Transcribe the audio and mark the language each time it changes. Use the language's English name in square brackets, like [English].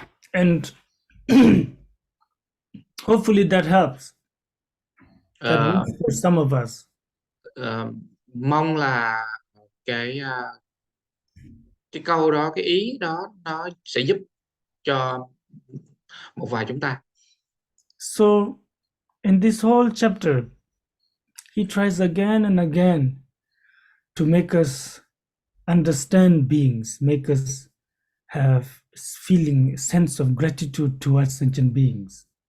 [English] And hopefully that helps. That Ờ, works for some of us. [Vietnamese] ờ, Mong là cái cái câu đó, cái ý đó nó sẽ giúp cho một vài chúng ta. [English] So, in this whole chapter, he tries again and again to make us understand beings, make us have feeling, sense of gratitude towards sentient beings.